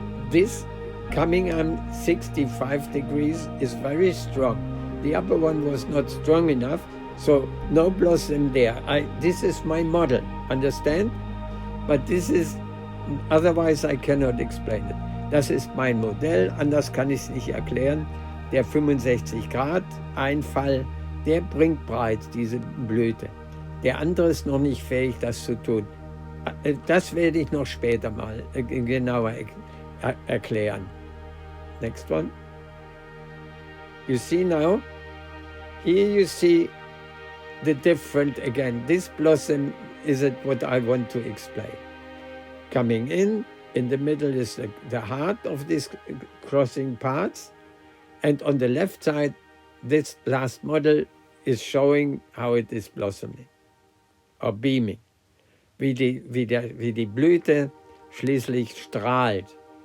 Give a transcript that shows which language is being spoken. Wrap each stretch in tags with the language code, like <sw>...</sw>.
<en>This coming on 65 degrees is very strong. The upper one was not strong enough, so no blossom there. This is my model, understand? But this is, otherwise I cannot explain it.</en> <de>Das ist mein Modell, anders kann ich es nicht erklären. Der 65-Grad-Einfall, der bringt bereits diese Blüte. Der andere ist noch nicht fähig, das zu tun. Das werde ich noch später mal genauer erklären.</de> <en>Next one. You see now, here you see the different again. This blossom is what I want to explain. Coming in the middle is the heart of these crossing parts, and on the left side, this last model is showing how it is blossoming or beaming,</en> <de>wie die Blüte schließlich strahlt.</de>